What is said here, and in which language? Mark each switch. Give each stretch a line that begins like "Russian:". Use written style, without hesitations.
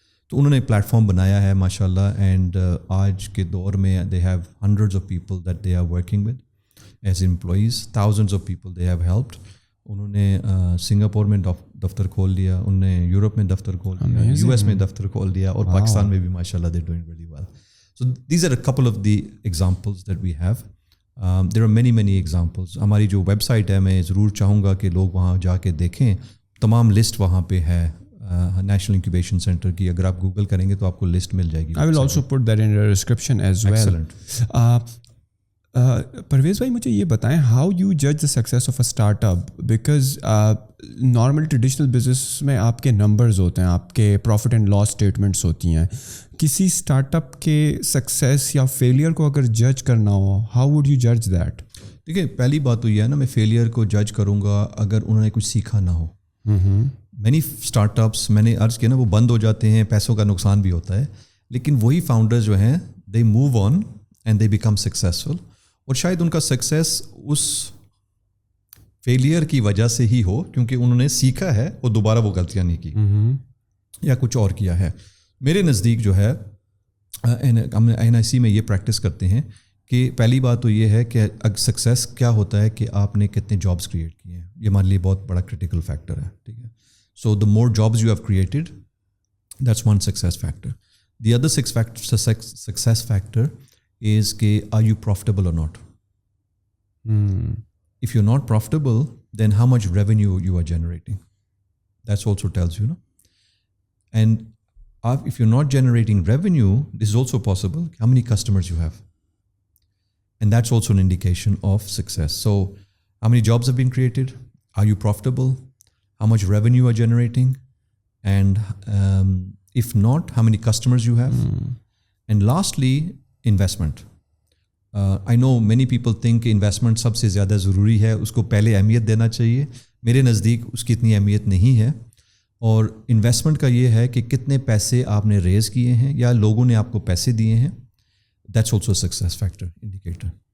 Urdu: تو انہوں نے پلیٹ فارم بنایا ہے ماشاء اللہ, اینڈ آج کے دور میں
English: They have hundreds of people that they are working with as employees, thousands of people they have helped.
Urdu: انہوں نے سنگاپور میں دفتر کھول لیا, انہوں نے یورپ میں دفتر کھول لیا, یو ایس میں دفتر کھول دیا, اور پاکستان میں بھی ماشاء اللہ
English: They doing very well. So these are a couple of the examples that we have. There are many examples.
Urdu: ہماری جو ویب سائٹ ہے, میں ضرور چاہوں گا کہ لوگ وہاں جا کے دیکھیں, تمام لسٹ وہاں پہ ہے نیشنل انکیوبیشن سینٹر کی. اگر آپ گوگل کریں گے تو آپ کو لسٹ مل جائے گی.
English: I will also put that in the description as well. Excellent.
Urdu: Pervez بھائی مجھے یہ بتائیں,
English: how you جج the success of a start up,
Urdu: because normal traditional business میں آپ کے نمبرز ہوتے ہیں, آپ کے پروفٹ اینڈ لاس اسٹیٹمنٹس ہوتی ہیں. کسی اسٹارٹ اپ کے سکسیس یا فیلئر کو اگر جج کرنا ہو,
English: How would you جج that?
Urdu: دیکھیے پہلی بات تو یہ ہے نا, میں فیلئر کو جج کروں گا اگر انہوں نے کچھ سیکھا نہ ہو. مینی اسٹارٹ اپس, میں نے عرض کیا نا, وہ بند ہو جاتے ہیں, پیسوں کا نقصان بھی ہوتا ہے, لیکن وہی فاؤنڈر جو ہیں
English: They move on and they become successful.
Urdu: اور شاید ان کا سکسیس اس فیلئر کی وجہ سے ہی ہو, کیونکہ انہوں نے سیکھا ہے اور دوبارہ وہ غلطیاں نہیں کی یا کچھ اور کیا ہے. میرے نزدیک جو ہے ہم NIC میں یہ پریکٹس کرتے ہیں کہ پہلی بات تو یہ ہے کہ سکسیس کیا ہوتا ہے کہ آپ نے کتنے جابس کریٹ کیے ہیں. یہ ہمارے لیے بہت بڑا کرٹیکل فیکٹر ہے, ٹھیک ہے.
English: So the more jobs you have created, that's one success factor. The other success factor is کہ are you profitable or not? If you're not profitable, then how much revenue you are generating? That's also tells you, no? And if you're not generating revenue, this is also possible. How many customers you have? And that's also an indication of success. So how many jobs have been created? Are you profitable? How much revenue you are generating? And if not, how many customers you have? And lastly, investment.
Urdu: I know many people think کہ investment سب سے زیادہ ضروری ہے, اس کو پہلے اہمیت دینا چاہیے. میرے نزدیک اس کی اتنی اہمیت نہیں ہے. اور انویسٹمنٹ کا یہ ہے کہ کتنے پیسے آپ نے ریز کیے ہیں یا لوگوں نے آپ کو پیسے دیے ہیں.
English: That's also success factor indicator.